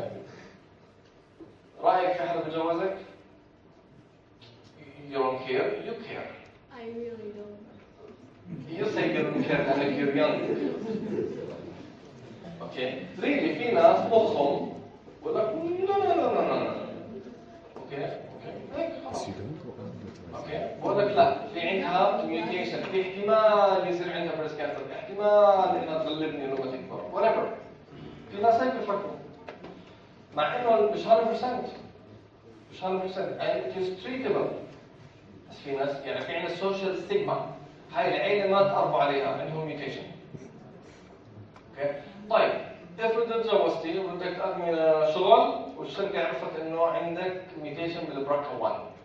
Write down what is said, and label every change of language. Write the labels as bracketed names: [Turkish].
[Arabic] اوكي؟ رايك في حدا بتجوزك؟ [English] You don't care, you care. I really don't. You say you don't care لأنك you're young. Okay? [Arabic] Really في ناس مخهم بقول لك no. اوكي؟ هيك خلاص. اوكي؟ بقول لك لا، في عندها ميوتيشن، في احتمال يصير عندها بريست كانسر، احتمال انها تغلبني لما تكبر، whatever. في ناس هيك بيفكروا. مع انه مش 100%. مش 100% [English] and it is treatable. [Arabic] بس في ناس يعني في عندنا سوشيال ستيغما، هاي العيله ما تقربوا عليها عندهم ميوتيشن. اوكي؟ طيب افرض تجوزتي وبدك تقدمي شغل والشركه عرفت انه عندك ميوتيشن بالبراكا 1.